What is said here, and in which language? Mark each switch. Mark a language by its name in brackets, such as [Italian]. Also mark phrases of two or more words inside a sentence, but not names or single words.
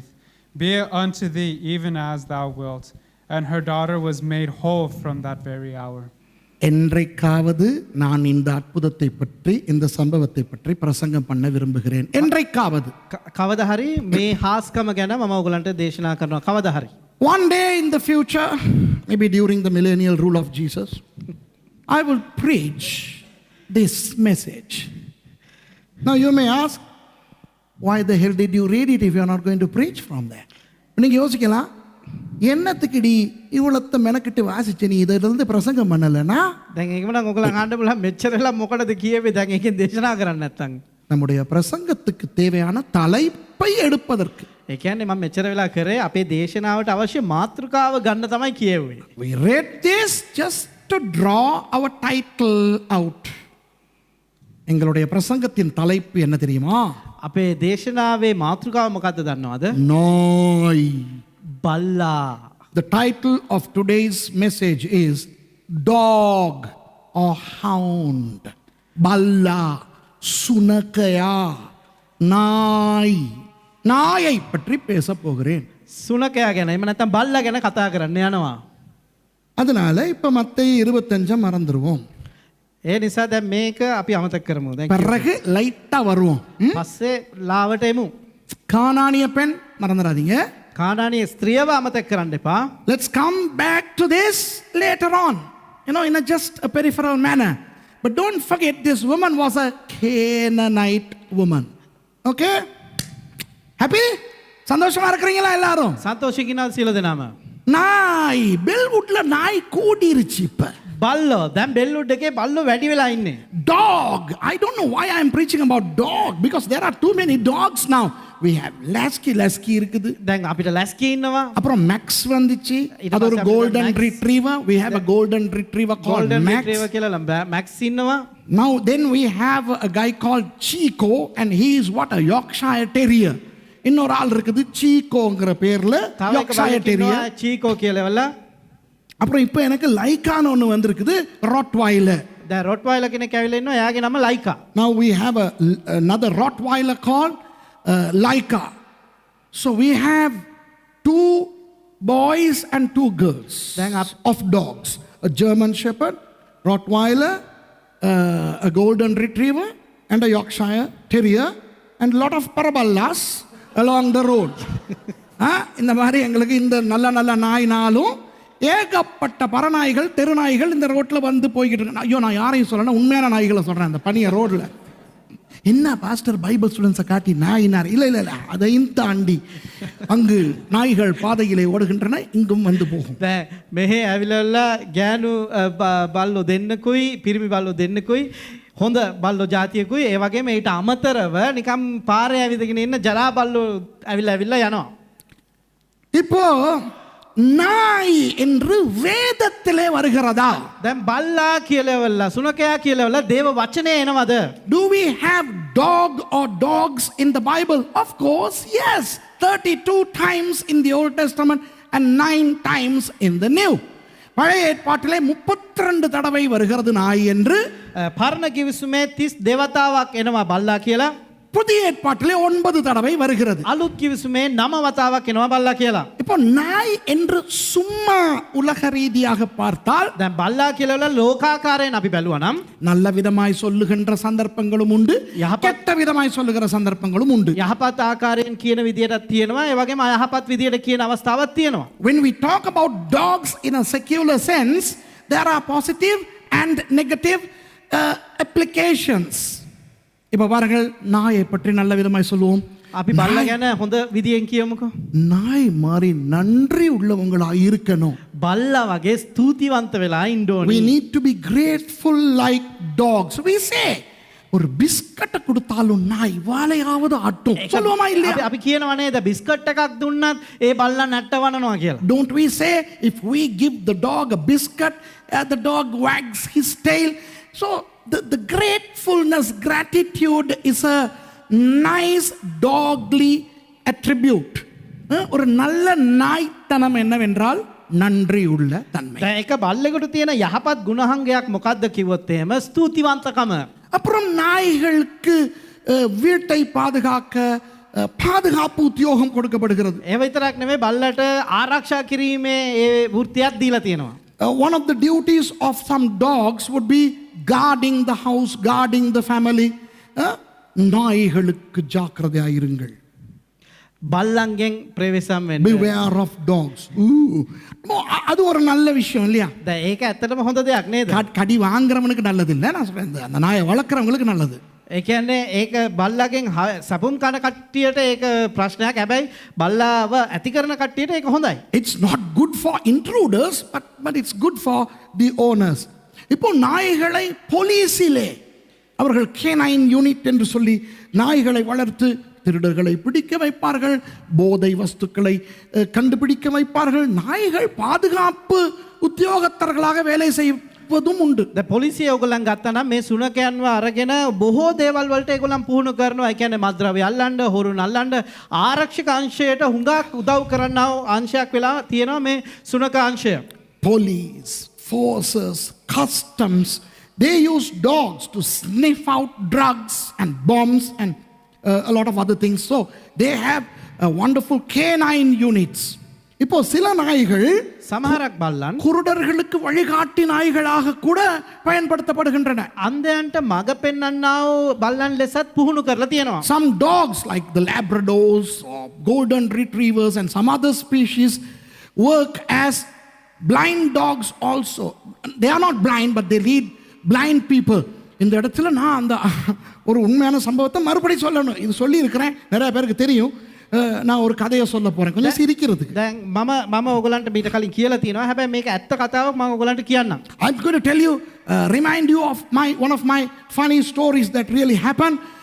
[English] Be it unto thee even as thou wilt. And her daughter was made whole from that very hour. [Tamil] என்றைக்காவது நான் இந்த அற்புதத்தை பற்றி, இந்த சம்பவத்தை பற்றி பிரசங்கம் பண்ண விரும்புகிறேன். என்றைக்காவது. [Sinhala] කවදා හරි මේ හාස්කම ගැන මම ඔයගලන්ට දේශනා කරනවා. කවදා හරි. [English] One day in the future, maybe during the millennial rule of Jesus, I will preach this message. Now you may ask, why the hell did you read it if you are not going to preach from there? [Tamil] நீங்க யோசிக்கலாம், என்னத்துக்குடி இவ்வளத்த மெனக்கிட்டு வாசிச்சு நீ இதிலிருந்து பிரசங்கம் பண்ணலனா? [Sinhala] දැන් ඒකම නම් ඔයගලන් අහන්න බලන්න මෙච්චරලා මොකටද කියවේ දැන් ඒකෙන් දේශනා කරන්නේ නැත්තම්. [Tamil] நம்முடைய பிரசங்கத்துக்கு தேவையான தலைப்பை எடுப்பதற்கு. [Sinhala] ඒ කියන්නේ මම මෙච්චර වෙලා කරේ අපේ දේශනාවට අවශ්‍ය මාතෘකාව ගන්න තමයි කියෙව්වේ. [English] We read this just to draw our title out. [Tamil] எங்களுடைய பிரசங்கத்தின் தலைப்பு என்ன தெரியுமா? [Sinhala] අපේ දේශනාවේ මාතෘකාව මොකද්ද දන්නවද? [Tamil] நாய். [Sinhala] බල්ලා. [English] The title of today's message is Dog or Hound. [Tamil] Balla. சுனகையா, நாய். நாயை பற்றி பேச போகிறேன். [Sinhala] සුනකයා ගැන එහෙම නැත්නම් බල්ලා ගැන කතා කරන්න යනවා. [Tamil] அதனால இப்ப மத்தேயு 25 மறந்துருவோம். [Sinhala] ඒ නිසා දැන් මේක අපි අමතක කරමු. දැන් [Tamil] பிறகு லைட்டா வருவோம். [Sinhala] පස්සේ ලාවට එමු. [Tamil] கானானிய பெண் மறந்துடாதீங்க. [Sinhala] කානානීය ස්ත්‍රියව අමතක කරන්න එපා. [English] Let's come back to this later on, in a just a peripheral manner. But don't forget, this woman was a Canaanite woman. Okay? Happy? [Tamil] சந்தோஷமா இருக்கிறீங்களா எல்லாரும்? [Sinhala] සන්තෝෂිකිනා සියලු දෙනාම. [Tamil] நாய் பெல்வுட்ல நாய் கூடிருச்சு இப்ப. [Sinhala] බල්ලෝ දැන් බෙල්වුඩ් එකේ බල්ලෝ වැඩි වෙලා ඉන්නේ. [English] Dog. I don't know why I am preaching about dog, because there are too many dogs now. We have Lasky இருக்குது. [Sinhala] දැන් අපිට ලැස්කි ඉන්නවා. [Tamil] அப்புறம் Max வந்துச்சு. அது ஒரு [English] golden retriever. We have a golden retriever called golden Max. [Sinhala] retriever කියලා මැක්ස් ඉන්නවා. [English] Now then we have a guy called Chico, and he is what, a Yorkshire terrier. [Tamil] இன்னொரு ஆள் இருக்குது சீகோங்கிற பேர்ல [Sinhala] තව එක [English] Yorkshire [Sinhala] බල්ලෙක් [English] terrier. [Sinhala] ඉන්නවා චීකෝ කියලාවල. [Tamil] அப்புறம் இப்போ எனக்கு லைக்கான்னு ஒன்று வந்திருக்குது, Rottweiler. [Sinhala] දැන් රොට්වයිලර් කෙනෙක් ඇවිල්ලා ඉන්නවා. එයාගේ නම ලයිකා. [English] Now we have another Rottweiler called Laika. So we have 2 boys and 2 girls Then of dogs. A German Shepherd, Rottweiler, a Golden Retriever, and a Yorkshire Terrier, and a lot of paraballas along the road. [Tamil] இந்த மாதிரி எங்களுக்கு இந்த நல்ல நல்ல நாயினாலும் ஏகப்பட்ட பரநாய்கள் தெருநாய்கள் இந்த ரோட்டில் வந்து போய்கிட்டு இருக்கு. ஐயோ, நான் யாரையும் சொல்லணும், உண்மையான நாய்களை சொல்கிறேன். அந்த பனிய ரோட்டில் என்ன [English] pastor Bible students [Tamil] காட்டி நாயினார்? இல்லை இல்லை இல்லை, அதையும் தாண்டி அங்கு நாய்கள் பாதையிலே ஓடுகின்றன, இங்கும் வந்து போகும். [Sinhala] දැන් මෙහෙ ඇවිල්ලා ගෑනු බල්ලෝ දෙන්නකුයි පිරිමි බල්ලෝ දෙන්නකුයි හොඳ බල්ලෝ ජාතියකුයි ඒ වගේම ඊට අමතරව නිකම් පාරේ ඇවිදගෙන ඉන්න ජරා බල්ලෝ ඇවිල්ලා යනවා. [Tamil] இப்போ நாய் என்று வேதத்திலே வருகிறதா? [Sinhala] දැන් බල්ලා කියලාවලා සුනකයා කියලාවලා දේව වචනේ එනවද? [English] Do we have dog or dogs in the Bible? Of course, yes. 32 times in the Old Testament and 9 times in the New. [Tamil] பழைய ஏற்பாட்டிலே 32 தடவை வருகிறது நாய் என்று. [Sinhala] පරණ කිවිසුමේ 30 දේවතාවක් එනවා බල්ලා කියලා. [Tamil] புதிய ஏற்பாட்டிலே 9 தடவை வருகிறது. [Sinhala] අලුත් කිවිසුමේ 9 වතාවක් එනවා බල්ලා කියලා. [Tamil] இப்போ நாய் என்று சும்மா உலக ரீதியாக பார்த்தால், [Sinhala] දැන් බල්ලා කියලාවලා ලෝකාකාරයෙන් අපි බැලුවා නම් [Tamil] நல்ல விதமாய் சொல்லுகின்ற சந்தர்ப்பங்களும் உண்டு, கெட்ட விதமாய் சொல்லுகிற சந்தர்ப்பங்களும் உண்டு. [Sinhala] යහපත් ආකාරයෙන් කියන විදියටත් තියෙනවා, ඒ වගේම අයහපත් විදියට කියන අවස්ථාවක් තියෙනවා. [English] When we talk about dogs in a secular sense, there are positive and negative applications. [Tamil] இப்போ பாருங்கள், நாயை பற்றி நல்ல விதமாய் சொல்லுவோம். [Sinhala] අපි බල්ලා ගැන හොඳ විදියෙන් කියමුකෝ. [Tamil] நாய் மாதிரி நன்றி உள்ளவங்களாய் இருக்கணும். [Sinhala] බල්ලා වගේ ස්තුතිවන්ත වෙලා ඉන්න ඕනේ. [English] We need to be grateful like dogs. We say, [Tamil] ஒரு பிஸ்கட்டை கொடுத்தாலும் நாய் வாழையாவது ஆட்டும். சொல்லுவோமா இல்லையா? [Sinhala] අපි කියනවා නේද බිස්කට් එකක් දුන්නත් ඒ බල්ලා නැට්ටවනවා කියලා. [English] Don't we say, if we give the dog a biscuit, the dog wags his tail? So the gratefulness, gratitude is a nice dogly attribute. [Tamil] ஒரு நல்ல நாய்த்தனம் என்னவென்றால் நன்றி உள்ள தன்மை. [Sinhala] දැන් එක බල්ලෙකුට තියෙන යහපත් ගුණහංගයක් මොකක්ද කිව්වොත් එහෙම ස්තුතිවන්තකම. [Tamil] அப்புறம் நாய்களுக்கு வீட்டை பாதுகாக்க பாதுகாப்பு உத்தியோகம் கொடுக்கப்படுகிறது. [Sinhala] ඒ විතරක් නෙමෙයි බල්ලට ආරක්ෂා කිරීමේ ඒ වෘත්තියක් දීලා තියෙනවා. [English] One of the duties of some dogs would be guarding the house, guarding the family. [Tamil] நாய்களுக்கு ஜாக்கிரதையாயிருங்கள். [Sinhala] බල්ලන්ගෙන් ප්‍රවේශම් වෙන්න. [English] Beware of dogs. [Tamil] அது ஒரு நல்ல விஷயம் இல்லையா? [Sinhala] දැන් ඒක ඇත්තටම හොඳ දෙයක් නේද? [Tamil] கடி வாங்குறவனுக்கு நல்லது இல்லை, நான் சொல்றேன். அந்த நாயை வளர்க்குறவங்களுக்கு நல்லது. [Sinhala] ඒ කියන්නේ ඒක බල්ලාගෙන් සපුම් කන කට්ටියට ඒක ප්‍රශ්නයක්. හැබැයි බල්ලාව ඇති කරන කට්ටියට ඒක හොඳයි. [English] It's not good for intruders, but it's good for the owners. [Tamil] இப்போ நாய்களை போலீஸிலே அவர்கள் [English] canine unit [Tamil] என்று சொல்லி நாய்களை வளர்த்து திருடர்களை பிடிக்க வைப்பார்கள், போதை வஸ்துக்களை கண்டுபிடிக்க வைப்பார்கள். நாய்கள் பாதுகாப்பு உத்தியோகத்தர்களாக வேலை செய்வதும் உண்டு. [Sinhala] ද පොලිසිය ඔයගොල්ලන් ගත්තා නම් මේ සුනකයන්ව අරගෙන බොහෝ දේවල් වලට ඒගොල්ලන් පුහුණු කරනවා. ඒ කියන්නේ මත්ද්‍රව්‍ය අල්ලන්න, හොරු නල්ලන්න ආරක්ෂක අංශයට හුඟක් උදව් කරන අංශයක් වෙලා තියෙනවා මේ සුනක අංශය. [English] Police, forces, customs, They use dogs to sniff out drugs and bombs and a lot of other things. So they have a wonderful canine units. [Tamil] இப்போ சில நாய்கள் [Sinhala] සමහරක් බල්ලන් [Tamil] குருடர்களுக்கு வழிகாட்டி நாய்களாக கூட பயன்படுத்தப்படுகின்றன. [Sinhala] අන්ධයන්ට මඟ පෙන්වන්නා වූ බල්ලන් ලෙසත් පුහුණු කරලා තියෙනවා. [English] Some dogs like the Labradors or golden retrievers and some other species work as blind dogs also. They are not blind but they lead blind people. [Tamil] இந்த இடத்துல நான் அந்த ஒரு உண்மையான சம்பவத்தை மறுபடியும் சொல்லணும். இது சொல்லி இருக்கிறேன், நிறைய பேருக்கு தெரியும். நான் ஒரு கதையை சொல்ல போறேன் கொஞ்சம் சிரிக்கிறதுக்கு. [Sinhala] දැන් මම ඔයගලන්ට මීට කලින් කියලා තියෙනවා. හැබැයි මේක ඇත්ත කතාවක් මම ඔයගලන්ට කියන්නම්. [English] I'm going to tell you, remind you of one of my funny stories that really happened.